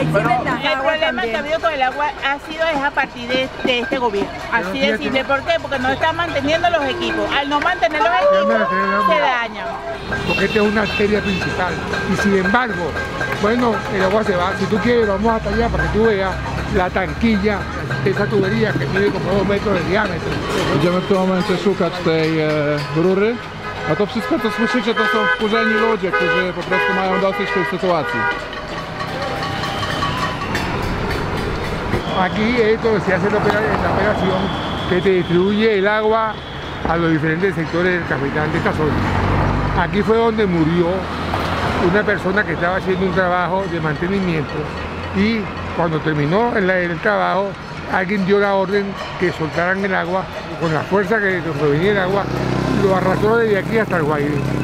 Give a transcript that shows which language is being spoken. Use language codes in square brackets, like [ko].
[es] El problema que ha habido con el agua ha sido a partir de este gobierno. Así de simple. ¿Por qué? Porque no está manteniendo los equipos. Al no mantener los equipos, se dañan. Porque esta es una arteria principal. Y sin embargo, bueno, el agua se va. Si tú quieres, vamos hasta allá para que tú veas la tanquilla, esa tubería que mide como 2 metros de diámetro. [pl] Będziemy w tym momencie szukać tej rury. A to wszystko, co słyszycie, to są wkurzeni ludzie, którzy po prostu mają dosyć tej sytuacji. [es] Aquí es donde se hace la operación que te distribuye el agua a los diferentes sectores del capital de esta zona. Aquí fue donde murió una persona que estaba haciendo un trabajo de mantenimiento y cuando terminó el trabajo alguien dio la orden que soltaran el agua con la fuerza que provenía el agua, lo arrastró desde aquí hasta el Guaire.